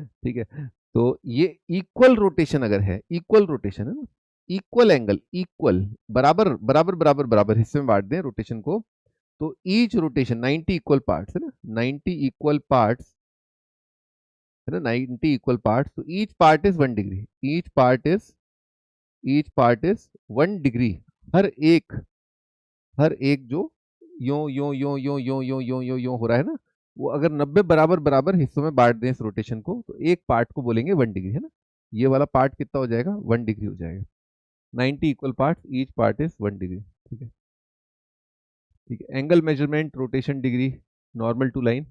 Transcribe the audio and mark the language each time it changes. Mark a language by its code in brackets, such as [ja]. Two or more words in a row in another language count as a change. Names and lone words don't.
[hi] ठीक है, तो ये [en] equal rotation [hi] अगर है, [en] equal rotation [hi] है ना, [en] equal angle, [hi] इक्वल, बराबर बराबर बराबर बराबर हिस्से में बांट दें रोटेशन को, तो [en] each rotation 90 equal parts, [hi] है ना, [en] 90 equal parts, [hi] है ना, [en] 90 equal parts, [hi] तो [en] each part is 1 degree, each part is 1 degree. [hi] हर एक हर एक जो यो यो यो यो यो यो यो यो यो हो रहा है ना, वो अगर 90 बराबर बराबर हिस्सों में बांट दें इस रोटेशन को, तो एक पार्ट को बोलेंगे 1 डिग्री, है ना। ये वाला पार्ट कितना हो जाएगा, 1 डिग्री हो जाएगा। [en] 90 equal part, each part is 1 degree. [hi] ठीक है, ठीक है, [en] angle measurement, [hi] रोटेशन, डिग्री, [en] normal to line.